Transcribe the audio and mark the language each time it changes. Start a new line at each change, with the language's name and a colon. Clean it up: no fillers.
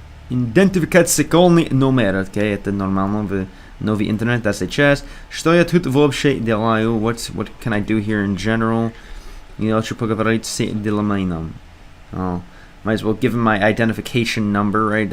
Russian: Идентификационный номер. Okay, это нормально в новый интернет.
English: That's a chest.
Russian: Что я тут вообще делаю?
English: What can I do here in general?
Russian: Я хочу поговорить с Деламейном.
English: Oh, might as well give him my identification number, right?